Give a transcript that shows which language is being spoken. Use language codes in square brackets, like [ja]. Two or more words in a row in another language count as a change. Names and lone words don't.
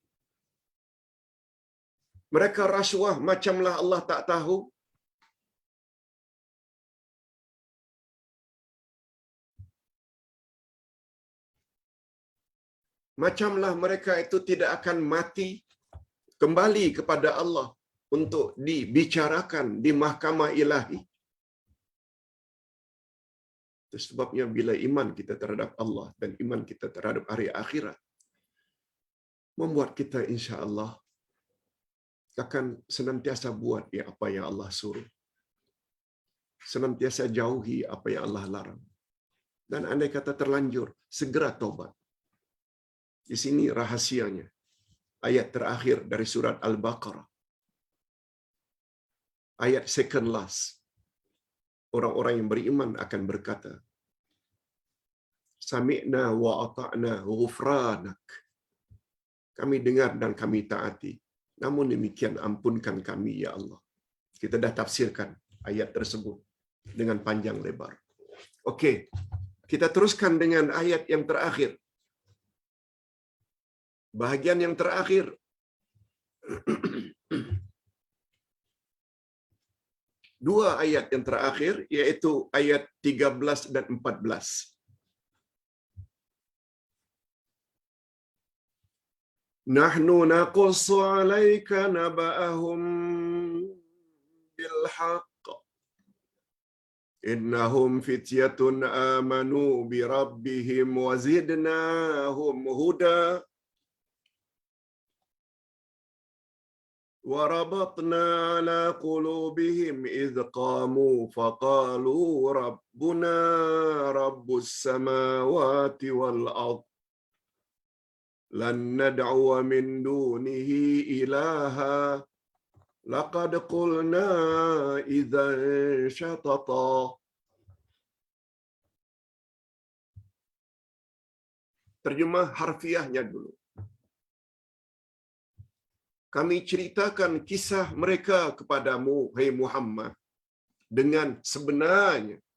[ms] Mereka rasuah macamlah Allah tak tahu. Macamlah mereka itu tidak akan mati, kembali kepada Allah untuk dibicarakan di mahkamah ilahi. Itu sebabnya bila iman kita terhadap Allah dan iman kita terhadap hari akhirat, membuat kita [ar] إن شاء الله [ms] akan senantiasa buat apa yang Allah suruh. Senantiasa jauhi apa yang Allah larang. Dan andai kata terlanjur, segera taubat. Di sini rahasianya. Ayat terakhir dari surat Al-Baqarah. Ayat [en] second last. [ms] Orang-orang yang beriman akan berkata, [ar] سمعنا وأطعنا غفرانك. [ms] Kami dengar dan kami taati. Namun demikian ampunkan kami ya Allah. Kita dah tafsirkan ayat tersebut dengan panjang lebar. Okey. Kita teruskan dengan ayat yang terakhir. Bahagian yang terakhir. Dua ayat yang terakhir, yaitu ayat 13 dan 14. [ar] نحن نقص عليك نبأهم بالحق. إنهم فتية آمنوا بربهم وزدناهم هدى. وربطنا على قلوبهم إذ قاموا فقالوا ربنا رب السماوات والأرض لن ندعو من دونه إلها لقد قلنا إذا شططا. [ms] Terjemah harfiahnya dulu. Kami ceritakan kisah mereka kepadamu, hai Muhammad, dengan sebenarnya.